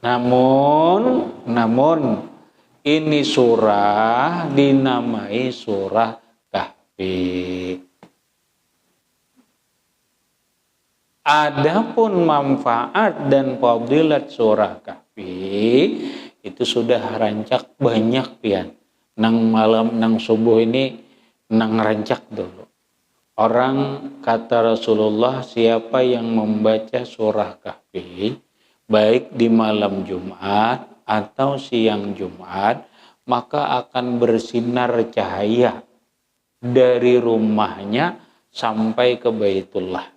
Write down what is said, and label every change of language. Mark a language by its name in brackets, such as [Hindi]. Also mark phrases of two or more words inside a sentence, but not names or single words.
[Indonesian] Namun ini surah dinamai surah Kahfi. [Banjar] Adapun manfaat dan fadilat surah Kahfi itu sudah rancak banyak pian. Nang malam nang subuh ini nang rancak dulu. [Indonesian] Orang kata Rasulullah, siapa yang membaca surah Kahfi baik di malam Jumat atau siang Jumat, maka akan bersinar cahaya dari rumahnya sampai ke Baitullah.